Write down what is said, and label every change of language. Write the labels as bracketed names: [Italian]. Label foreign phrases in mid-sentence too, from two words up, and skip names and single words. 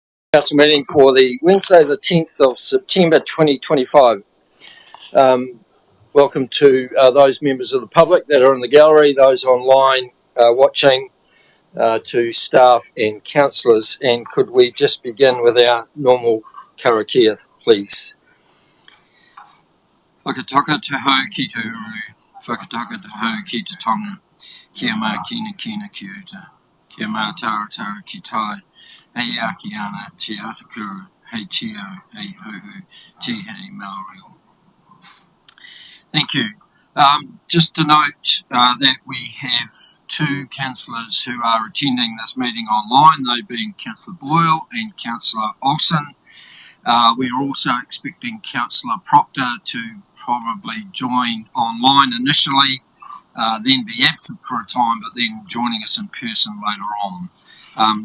[English] Council meeting for the Wednesday the 10th of September 2025. Welcome to those members of the public that are in the gallery, those online watching, to staff and councillors. And could we just begin with our normal karakia, please? [Māori] Whakataka te hau ki te uru, whakataka te hau ki te tonga, kia mā kina kina ki uta, kia mā tara tara ki tai, hei aki ana, te atakura, hei tio, hei huhu, te hei Maori. [English] Thank you. Just to note that we have two councillors who are attending this meeting online, they being Councillor Boyle and Councillor Olsen. We're also expecting Councillor Proctor to probably join online initially, then be absent for a time, but then joining us in person later on.